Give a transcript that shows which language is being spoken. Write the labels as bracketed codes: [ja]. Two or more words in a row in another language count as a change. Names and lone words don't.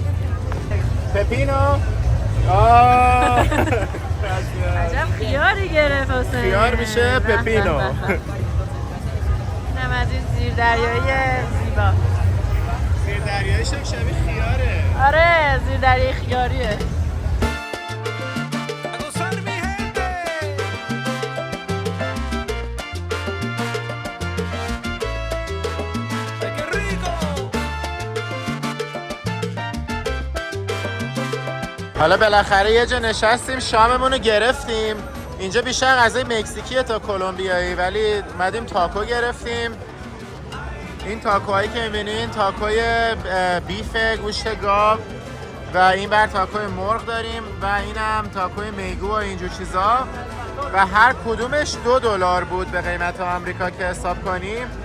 [fa] پپینو؟ آه عجب خیاری گرفت حسین. خیار میشه پپینو. اینم از این زیر دریایی زیبا. زیردریایی شبیه خیاره. آره زیردریایی خیاریه. [es] A gozar mi gente. Ay, qué rico. [fa] حالا بالاخره یه جا نشستیم شاممون رو گرفتیم. اینجا بیشتر غذای مکزیکیه تا کلمبیایی، ولی اومدیم تاکو گرفتیم. این تاکوهایی که می‌بینین تاکوی بیف گوشت گاو و این بر تاکوی مرغ داریم و اینم تاکوی میگو و اینجور چیزا و هر کدومش $2 بود به قیمت آمریکا که حساب کنیم.